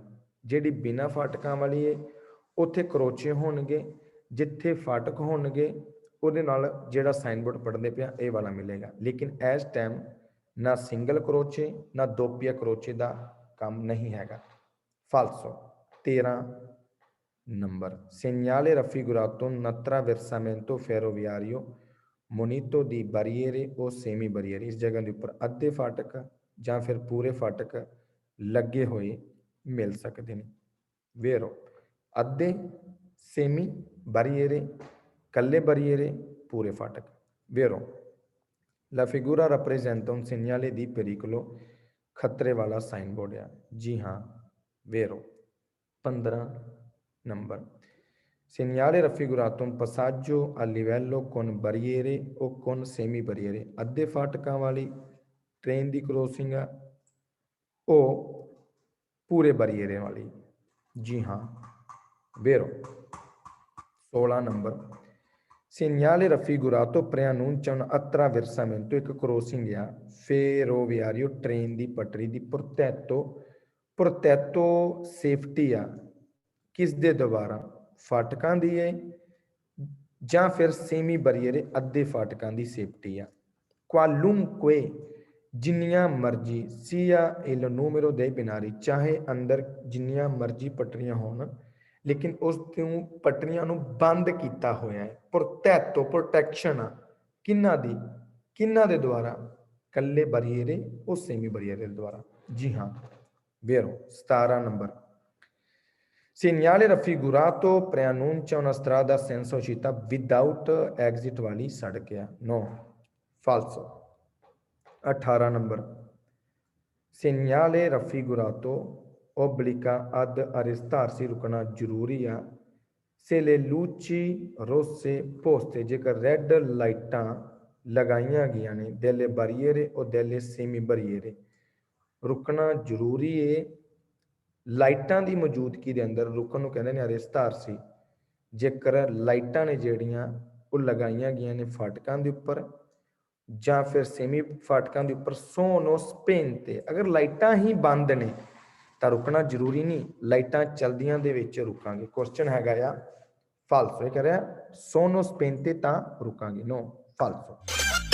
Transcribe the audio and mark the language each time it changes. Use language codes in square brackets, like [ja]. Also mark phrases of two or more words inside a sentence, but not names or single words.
[pa] ਜਿਹੜੀ ਬਿਨਾਂ ਫਾਟਕਾਂ ਵਾਲੀ ਹੈ ਉੱਥੇ ਕਰੋਚੇ ਹੋਣਗੇ, ਜਿੱਥੇ ਫਾਟਕ ਹੋਣਗੇ ਉਹਦੇ ਨਾਲ ਜਿਹੜਾ [en] sign board [pa] ਪੜ੍ਹਦੇ ਪਿਆ ਇਹ ਵਾਲਾ ਮਿਲੇਗਾ। ਲੇਕਿਨ ਇਸ ਟਾਈਮ ਨਾ ਸਿੰਗਲ ਕਰੋਚੇ ਨਾ ਦੋਪੀਆ ਕਰੋਚੇ ਦਾ ਕੰਮ ਨਹੀਂ ਹੈਗਾ। [it] falso 13 ਨੰਬਰ segnale raffigurato un attraversamento ferroviario munito di barriere o semi barriere, [pa] ਇਸ ਜਗ੍ਹਾ ਦੇ ਉੱਪਰ ਅੱਧੇ ਫਾਟਕ ਜਾਂ ਫਿਰ ਪੂਰੇ ਫਾਟਕ ਲੱਗੇ ਹੋਏ ਮਿਲ ਸਕਦੇ ਨੇ। vero ਅੱਧੇ, [it] semi barriere, [pa] ਕੱਲੇ barriere, ਪੂਰੇ ਫਾਟਕ। [it] vero la figura rappresenta un segnale di pericolo, [pa] ਖਤਰੇ ਵਾਲਾ [en] sign board [pa] ਆ। ਜੀ ਹਾਂ [it] vero 15 ਨੰਬਰ segnale raffigurato un passaggio a livello con barriere o con semi barriere, [pa] ਅੱਧੇ ਫਾਟਕਾਂ ਵਾਲੀ ਟ੍ਰੇਨ ਦੀ ਕ੍ਰੋਸਿੰਗ ਆ ਉਹ ਪੂਰੇ ਬਰੀਏਰੇ ਵਾਲੀ। ਜੀ ਹਾਂ vero 16 ਨੰਬਰ [it] segnale raffigurato preannuncia un attraversamento, [pa] ਇੱਕ ਕ੍ਰੋਸਿੰਗ ਆ ferroviario ਟ੍ਰੇਨ ਦੀ ਪਟਰੀ ਦੀ। protetto ਸੇਫਟੀ ਆ ਕਿਸ ਦੇ ਦੁਆਰਾ, ਫਾਟਕਾਂ ਦੀ ਹੈ ਜਾਂ ਫਿਰ [it] semi barriere [pa] ਅੱਧੇ ਫਾਟਕਾਂ ਦੀ ਸੇਫਟੀ ਆ। [it] qualunque [pa] ਜਿੰਨੀਆਂ ਮਰਜ਼ੀ [it] sia il numero dei binari, [pa] ਚਾਹੇ ਅੰਦਰ ਜਿੰਨੀਆਂ ਮਰਜ਼ੀ ਪਟਰੀਆਂ ਹੋਣ ਲੇਕਿਨ ਉਸ ਤੋਂ ਪਟਰੀਆਂ ਨੂੰ ਬੰਦ ਕੀਤਾ ਹੋਇਆ ਹੈ। protetto ਪ੍ਰੋਟੈਕਸ਼ਨ ਆ ਕਿਹਨਾਂ ਦੀ, ਕਿਹਨਾਂ ਦੇ ਦੁਆਰਾ, ਕੱਲੇ ਬਰੀਏਰੇ ਉਹ [it] semi barriere [pa] ਦੇ ਦੁਆਰਾ। ਜੀ ਹਾਂ [it] vero 17 ਨੰਬਰ segnale raffigurato preannuncia una strada senza uscita [en] without exit [pa] ਵਾਲੀ ਸੜਕ ਆ। [it] no falso 18 ਨੰਬਰ segnale raffigurato obbliga ad arrestarsi, [pa] ਰੁਕਣਾ ਜ਼ਰੂਰੀ ਆ। [it] se le luci rosse poste, [pa] ਜੇਕਰ [en] red lights [pa] ਲਗਾਈਆਂ ਗਈਆਂ ਨੇ [it] delle barriere o delle semi barriere, [pa] ਰੁਕਣਾ ਜ਼ਰੂਰੀ ਹੈ। ਲਾਈਟਾਂ ਦੀ ਮੌਜੂਦਗੀ ਦੇ ਅੰਦਰ ਰੁਕਣ ਨੂੰ ਕਹਿੰਦੇ ਨੇ ਅਰੇਸਤਾਰਸੀ। ਜੇਕਰ ਲਾਈਟਾਂ ਨੇ ਜਿਹੜੀਆਂ ਉਹ ਲਗਾਈਆਂ ਗਈਆਂ ਨੇ ਫਾਟਕਾਂ ਦੇ ਉੱਪਰ ਜਾਂ ਫਿਰ ਸੇਮੀ ਫਾਟਕਾਂ ਦੇ ਉੱਪਰ [it] sono spente, [pa] ਅਗਰ ਲਾਈਟਾਂ ਹੀ ਬੰਦ ਨੇ ਤਾਂ ਰੁਕਣਾ ਜ਼ਰੂਰੀ ਨਹੀਂ, ਲਾਈਟਾਂ ਚਲਦੀਆਂ ਦੇ ਵਿੱਚ ਰੁਕਾਂਗੇ। ਕੁਐਸਚਨ ਹੈਗਾ ਆ falso, ਇਹ ਕਹਿ ਰਿਹਾ [it] sono spente [pa] ਤਾਂ ਰੁਕਾਂਗੇ। [it] no falso